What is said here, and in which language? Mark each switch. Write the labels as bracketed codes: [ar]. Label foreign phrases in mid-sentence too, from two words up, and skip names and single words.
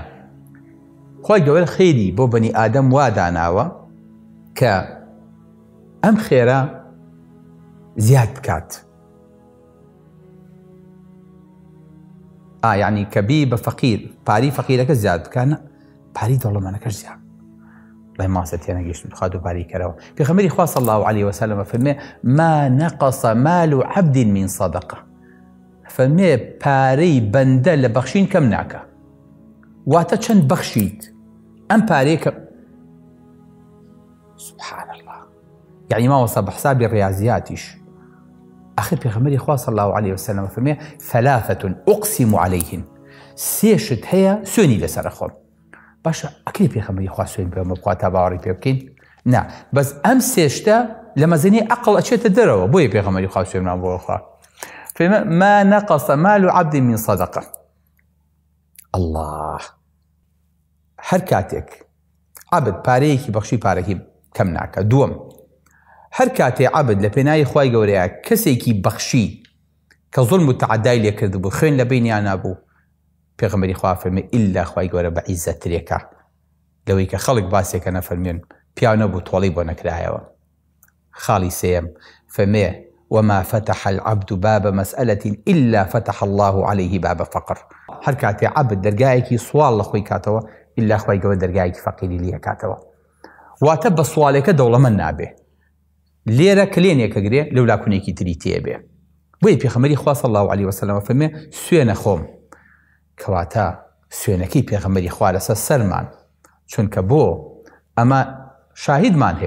[ckb] خوای گەورە خێری بۆ بەنی ئادەم وا داناوە کە ئەم خێرە زیاد بکات. یعنی کە بی بە فەقیر پاری فەقیرەکە زیاد بکانە پاری دەوڵەمەندەکەش زیاد بڵێ ماسە تێنەگەیشتن خوا دووباری کەرەوە. پێغەمبەری خوا [ar] صلی الله عليه وسلم [ckb] فەرمێ [ar] ما نقص مال عبد من صدقة، [ckb] فەرمێ پارەی بەندە لە بەخشین کەم ناکە. واتە چەند بەخشیت ئەم پارەیە کە [ar] سبحان الله [ckb] یعنی ماوەسە بە حسابی ڕیاضیاتیش. آخر پێغەمبەری خوا [ar] صلی الله عليه وسلم [ckb] فەرمێ [ar] ثلاثة أقسم عليهن، [ckb] سێشت هەیە سوێنی لەسەر خۆم. باشە ئەکری پێغەمبەری خوا سوێن بێمە بخوا تا باوەڕی پێ بکەین؟ نا بەس ئەم سێشتە لە مەزنی عەقڵ ئەچێتە دەرەوە. بۆیە پێغەمبەری خوا سوێنمان بۆ خوا فەرمێ [ar] ما نقص مال عبد من صدقة. [ckb] الله هەر کاتێک عەبد پارەیەکی بەخشی پارەکی کەم ناکە. دووەم هەر کاتێ عەبد لە پێناوی خوای گەورەیە کەسێکی بەخشی کە زوڵم و تەعەدای لێ کردبوو خوێن لە بینیان نابوو، پێغەمبەری خوا فەرمێ ئیلا خوای گەورە بە عیززەترێکە لەوەی کە خەڵک باسێکە نەفەرمێن پیاو نەبوو تۆڵی بۆ نەکرایەوە. خاڵی سێم فەرمێ [ar] وما فتح العبد باب مسألة إلا فتح الله عليه باب فقر. [ckb] هەر کاتێ عەبد دەرگایەکی سوال لە خۆی کاتەوە ئیلا خوای گەورە دەرگایەکی فەقیری لێ کاتەوە. واتە بە سوالێکە دەوڵەمەند نابێ. لێرە کلێنێکە گرێ لەو لاکوونێکی تری تێبێ. بۆیە پێغەمبەری خوا [ar] صلی الله عليه وسلم [ckb] فەرمێ سوێنە خۆم، کەواتە سوێنەکەی پێغەمبەری خوا لەسەر سەرمان، چونکە بۆ ئەمە شاهیدمان هەیە.